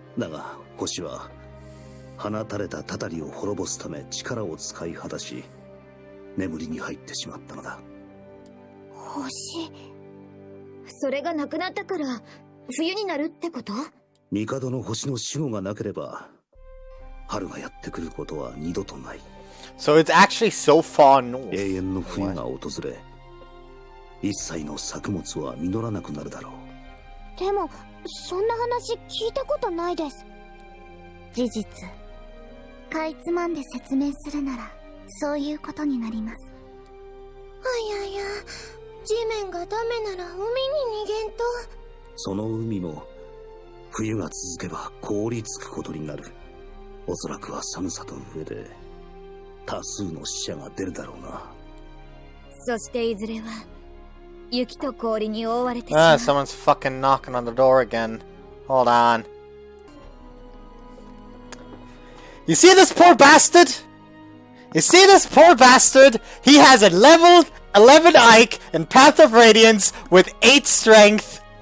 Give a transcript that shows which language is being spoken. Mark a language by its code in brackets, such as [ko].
[ja] だが星は放たれたたたりを滅ぼすため力を使い果たし、眠りに入ってしまったのだ。星、それがなくなったから冬になるってこと？帝の星の守護がなければ春がやってくることは二度とない。 [en] So it's actually so far north. [ja] 永遠の冬が訪れ、一切の作物は実らなくなるだろう。でもそんな話聞いたことないです。事実、かいつまんで説明するならそういうことになります。あやや、地面がダメなら海に逃げんと。その海も冬が続けば凍りつくことになる。おそらくは寒さと上で多数の死者が出るだろうな。そしていずれは雪と氷に覆われてしまう。 [en] Someone's fucking knocking on the door again. Hold on. You see this poor bastard? You see this poor bastard? He has a level 11 Ike and Path of Radiance with 8 strength.